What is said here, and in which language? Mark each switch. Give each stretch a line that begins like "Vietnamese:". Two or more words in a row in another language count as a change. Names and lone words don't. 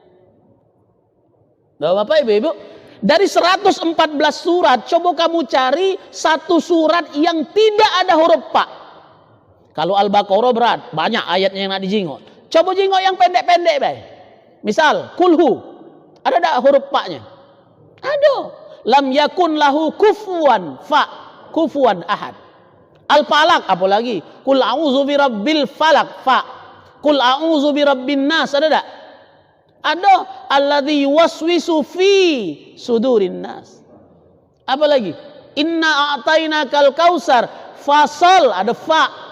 Indonesian: Bapak, ibu-ibu, dari 114 surat, coba kamu cari satu surat yang tidak ada huruf fa. Kalau Al-Baqarah berat, banyak ayatnya yang nak dijingok. Coba jingok yang pendek-pendek, bay. Misal, kulhu, ada tak huruf fa-nya? Ada.
Arabic: لم يكن له كفوا فا كفوا أحد.
Indonesian: Al-Falaq, apalagi?
Arabic: قل أعوذ برب الفلق، فا. قل أعوذ برب الناس,
Indonesian: ada tak? Ada.
Arabic: الذي يوسوس في صدور الناس.
Indonesian: Apa lagi?
Arabic: إنا أعطيناك الكوثر، فصل,
Indonesian: ada fa.